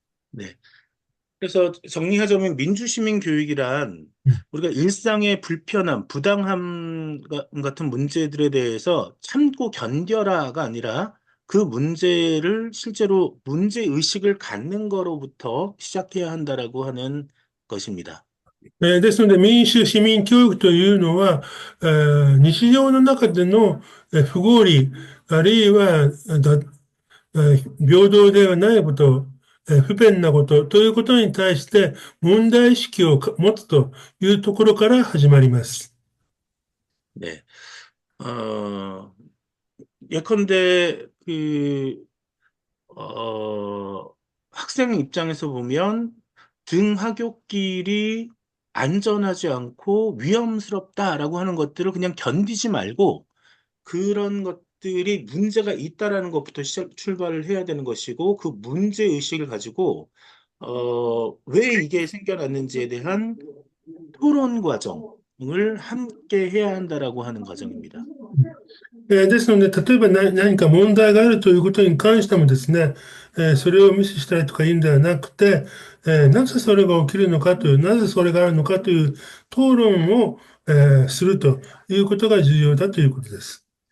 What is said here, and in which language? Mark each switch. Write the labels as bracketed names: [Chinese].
[Korean] 네. 그래서 정리하자면 민주시민 교육이란 우리가 일상의 불편함, 부당함 같은 문제들에 대해서 참고 견뎌라가 아니라 그 문제를 실제로 문제 의식을 갖는 거로부터 시작해야 한다라고 하는 것입니다. [Japanese] ですので、民主、市民教育というのは、日常の中での不合理、あるいは平等ではないこと、不便なことということに対して問題意識を持つというところから始まります。 [Korean] 네. 어, 예컨대 어, 학생 입장에서 보면 등하굣길이 안전하지 않고 위험스럽다라고 하는 것들을 그냥 견디지 말고 그런 것들이 문제가 있다라는 것부터 출발을 해야 되는 것이고 그 문제 의식을 가지고 왜 이게 생겨났는지에 대한 토론 과정을 함께 해야 한다라고 하는 과정입니다. [Japanese] ですので、例えば何か問題があるということに関してもですね、それを無視したりとかいうんではなくて、なぜそれが起きるのかという、なぜそれがあるのかという討論を、するということが重要だということです。